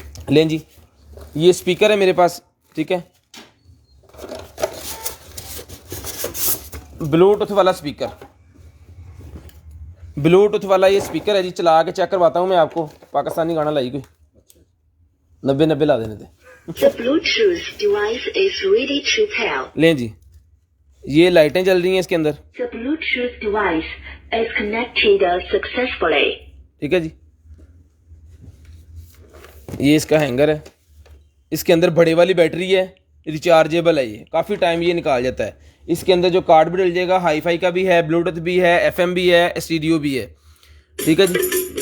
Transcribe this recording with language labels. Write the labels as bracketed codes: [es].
[hi] लें जी, ये स्पीकर है मेरे पास, ठीक है, ब्लूटूथ वाला स्पीकर, ब्लूटूथ वाला ये स्पीकर है जी। चला के चेक करवाता हूँ मैं आपको। पाकिस्तानी गाना लाई कोई 90 ला देने थे। [en] The Bluetooth device is ready to pair. [hi] लें जी, ये लाइटें जल रही हैं इसके अंदर। [en] The Bluetooth device is connected successfully. [hi] ठीक है जी, ये इसका हैंगर है। इसके अंदर बड़े वाली बैटरी है, रिचार्जेबल है, ये काफ़ी टाइम ये निकाल जाता है। इसके अंदर जो कार्ड भी डल जाएगा, हाई फाई का भी है, ब्लूटूथ भी है, FM भी है, स्टीरियो भी है। ठीक है जी,